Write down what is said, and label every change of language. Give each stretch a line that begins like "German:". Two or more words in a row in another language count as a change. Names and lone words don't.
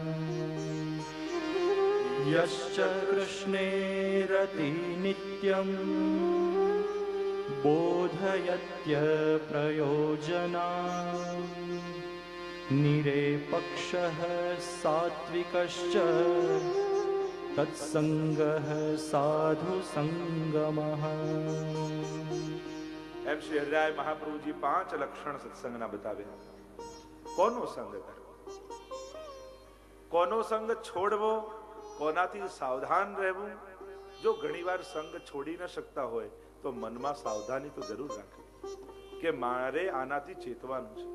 Sanskrit: यश्च कृष्णे रति नित्यं बोधयत्य प्रयोजना निरेपक्षः सात्विकश्च तत्संगः साधु संगमः.
Gujarati: એમ શ્રી હરિરાય મહાપ્રભુજી 5 લક્ષણ સત્સંગના બતાવ્યા. કોનો સંગ કરવો, કોનો સંગ છોડવો, કોનાથી સાવધાન રહેવું. જો ઘણીવાર સંગ છોડી ન શકતા હોય તો મનમાં સાવધાની તો જરૂર રાખવી કે મારે આનાથી ચેતવાનું છે.